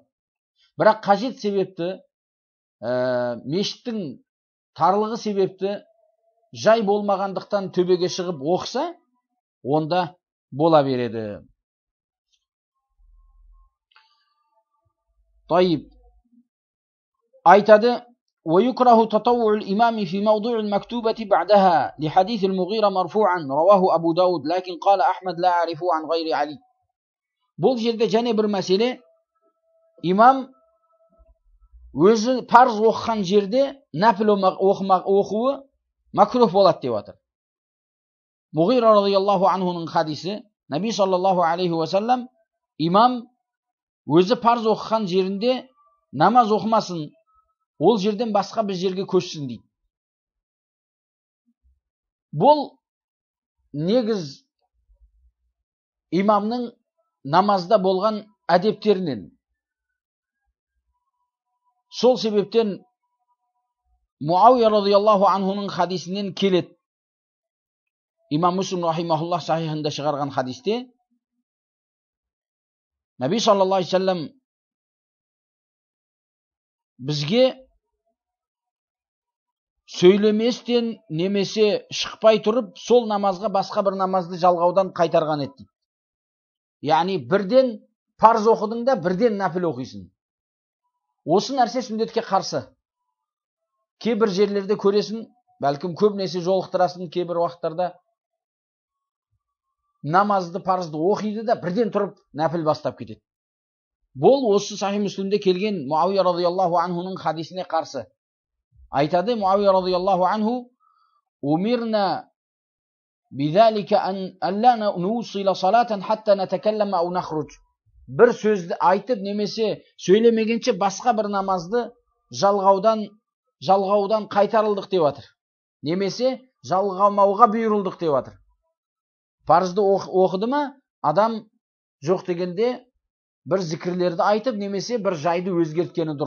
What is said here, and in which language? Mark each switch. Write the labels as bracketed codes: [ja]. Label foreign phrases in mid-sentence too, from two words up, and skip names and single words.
[kk] Бірақ қажет себепті, мешіттің тарлығы себепті, жай болмағандықтан төбеге шығып оқса, онда бола береді. Тайып. Айтады: [ar] ويكره تطوع الإمام في موضوع المكتوبة بعدها لحديث المغيرة مرفوعا رواه أبو داود لكن قال أحمد لا أعرفه عن غير علي. [kk] Бұл жерде және бір мәселе, имам өзі парыз оқыған жерде нәпіл оқуы макрух болады деп отыр. Муғира [ar] رضي الله عنه [kk] хадисі, Наби [ar] صلى الله عليه وسلم [kk] имам өзі парыз оқыған жерінде намаз оқымасын, ол жерден басқа бір жерге көшсін дейді. Бұл негіз имамның намазда болған әдептерінен. Сол себептен Муауия [ar] رضي الله عنه [kk] хадисінен келеді. Имам Муслим рахимахуллах сахихында шығарған хадисте Наби [ar] صلى الله عليه وسلم [kk] бізге сөйлеместен немесе шықпай тұрып, сол намазға басқа бір намазды жалғаудан қайтарған еді. Яғни бірден парыз оқыдың да, бірден нәпіл оқисың. Осы нәрсе сүннетке қарсы. Кейбір жерлерде көресің, бәлкім көбінесе жолықтырасың, кейбір уақыттарда намазды, парызды оқиды да, бірден тұрып нәпіл бастап кетеді. Бұл осы Сахи Муслимде келген Муауия [ar] رضي الله عنه [kk] хадисіне қарсы. [ar] Айтады Муауия رضي الله عنه: "أمرنا بذلك ألا نوصل صلاة حتى نتكلم أو نخرج." [kk] Бір сөзді айтып немесе сөйлемегенше басқа бір намазды жалғаудан қайтарылдық деп жатыр. Немесе жалғамауға бұйырылдық деп жатыр. Парызды оқыды ма, адам жоқ дегенде бір зікірлерді айтып немесе бір жайды өзгерткені дұрыс.